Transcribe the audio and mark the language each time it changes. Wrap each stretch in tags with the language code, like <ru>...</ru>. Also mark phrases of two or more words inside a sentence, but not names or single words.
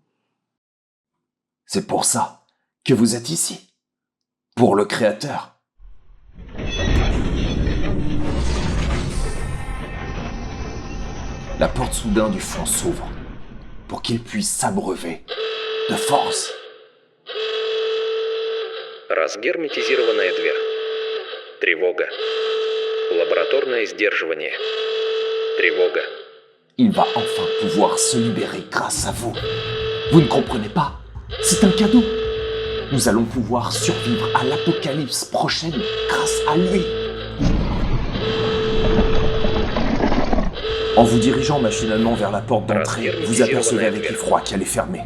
<fr>C'est pour ça que vous êtes ici. Pour le créateur. La porte soudain du fond s'ouvre pour qu'il puisse s'abreuver de force.</fr> <ru>Разгерметизированная дверь. Тревога. Лабораторное сдерживание. Тревога.</ru> <fr>Il va enfin pouvoir se libérer grâce à vous. Vous ne comprenez pas? C'est un cadeau. Nous allons pouvoir survivre à l'apocalypse prochaine grâce à lui. En vous dirigeant machinalement vers la porte d'entrée, vous apercevez avec effroi qu'elle est fermée.</fr>